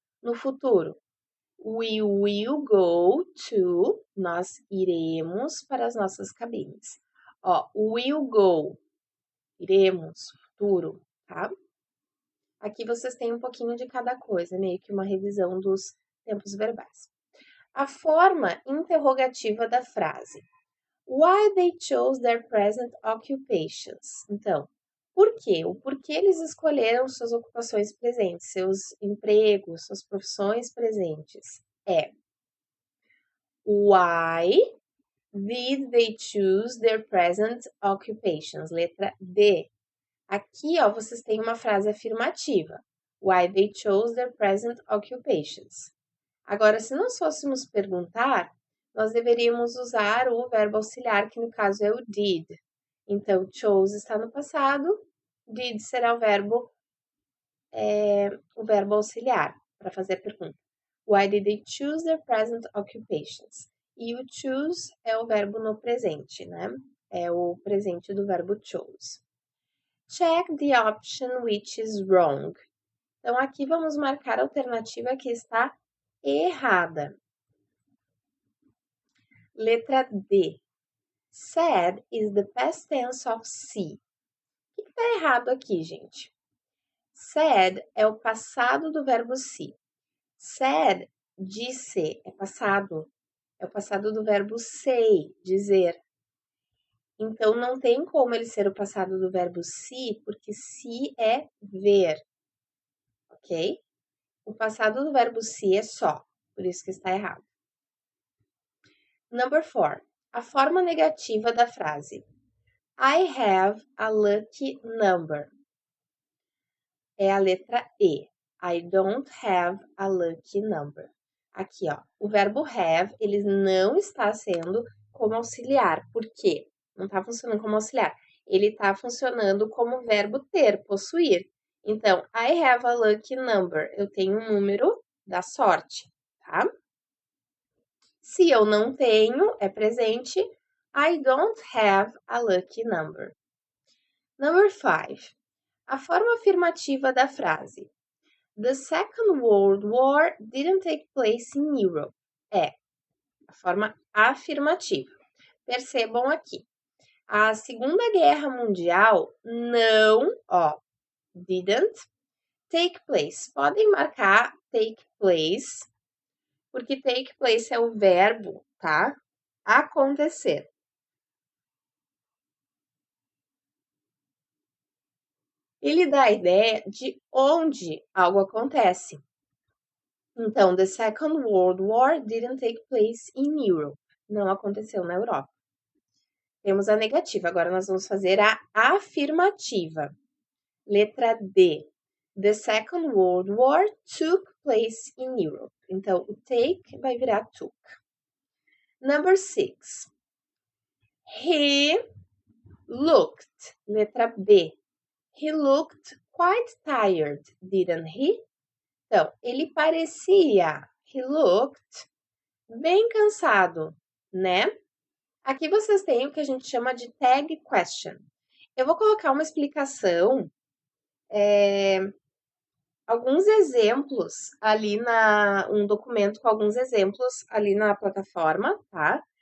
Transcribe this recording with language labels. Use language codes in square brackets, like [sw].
[pt] No futuro, [en] we will go to, [pt] nós iremos para as nossas cabines. Ó, [en] will go, [pt] iremos, futuro, tá? Aqui vocês têm um pouquinho de cada coisa, meio que uma revisão dos tempos verbais. A forma interrogativa da frase. [en] Why they chose their present occupations. [pt] Então, por quê? O porquê eles escolheram suas ocupações presentes, seus empregos, suas profissões presentes. [en] É Why did they choose their present occupations? [pt] Letra D. Aqui, ó, vocês têm uma frase afirmativa. [en] Why they chose their present occupations. [pt] Agora, se nós fôssemos perguntar, nós deveríamos usar o verbo auxiliar, que no caso é o did. Então, chose está no passado, did será o verbo auxiliar para fazer a pergunta. [en] Why did they choose their present occupations? [pt] E o choose é o verbo no presente, né? É o presente do verbo chose. [en] Check the option which is wrong. [pt] Então, aqui vamos marcar a alternativa que está errada. Letra D. [en] Said is the past tense of see. [pt] O que está errado aqui, gente? Said é o passado do verbo see. Said, disse, é passado. É o passado do verbo say, dizer. Então, não tem como ele ser o passado do verbo see, porque see é ver. Ok? O passado do verbo see é só. Por isso que está errado. [en] Number 4. [pt] A forma negativa da frase. [en] I have a lucky number. [pt] É a letra E. [en] I don't have a lucky number. [pt] Aqui, ó. O verbo have, ele não está sendo como auxiliar. Por quê? Não está funcionando como auxiliar. Ele está funcionando como verbo ter, possuir. [en] Então, I have a lucky number. [pt] Eu tenho um número da sorte, tá? Se eu não tenho, é presente. [en] I don't have a lucky number. Number 5. [pt] A forma afirmativa da frase. [en] The Second World War didn't take place in Europe. [pt] É a forma afirmativa. Percebam aqui. A Segunda Guerra Mundial não, [en] didn't take place. [pt] Podem marcar take place, porque take place é o verbo, tá? Acontecer. Ele dá a ideia de onde algo acontece. [en] Então, the Second World War didn't take place in Europe. [pt] Não aconteceu na Europa. Temos a negativa, agora nós vamos fazer a afirmativa. Letra D. [en] The Second World War took place in Europe. [pt] Então, o take vai virar took. [en] Number 6. He looked. [pt] Letra B. [en] He looked quite tired, didn't he? [pt] Então, ele parecia, [en] he looked, [pt] bem cansado, né? Aqui vocês têm o que a gente chama de tag question. Eu vou colocar uma explicação, alguns exemplos ali um documento com alguns exemplos ali na plataforma, tá?